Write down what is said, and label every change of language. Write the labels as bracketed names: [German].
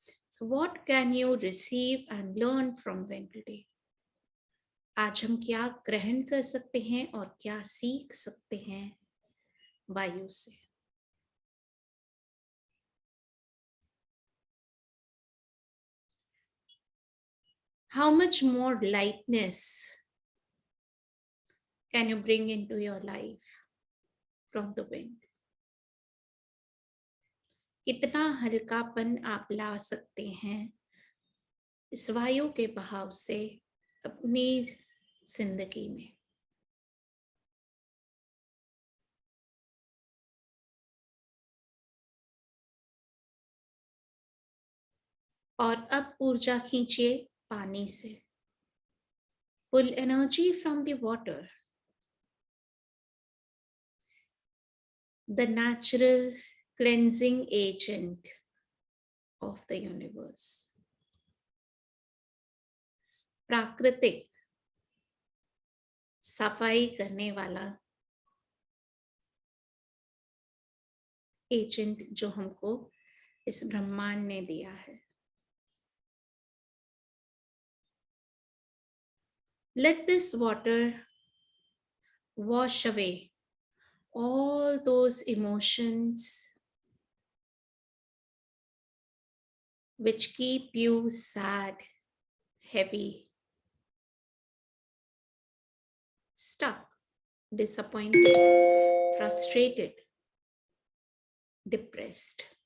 [English] So what can you receive and learn from wind today? [Hindi] आज हम क्या ग्रहण कर सकते हैं और क्या सीख सकते हैं वायु से? [English] How much more lightness can you bring into your life from the wind? [Hindi] कितना हल्कापन आप ला सकते हैं इस वायु के बहाव से अपनी जिंदगी में? और अब ऊर्जा खींचिए पानी से। [English] Pull energy from the water, the natural cleansing agent of the universe. [Hindi] प्राकृतिक सफाई करने वाला एजेंट जो हमको इस ब्रह्मांड ने दिया है। [English] Let this water wash away all those emotions which keep you sad, heavy, stuck, disappointed, frustrated, depressed.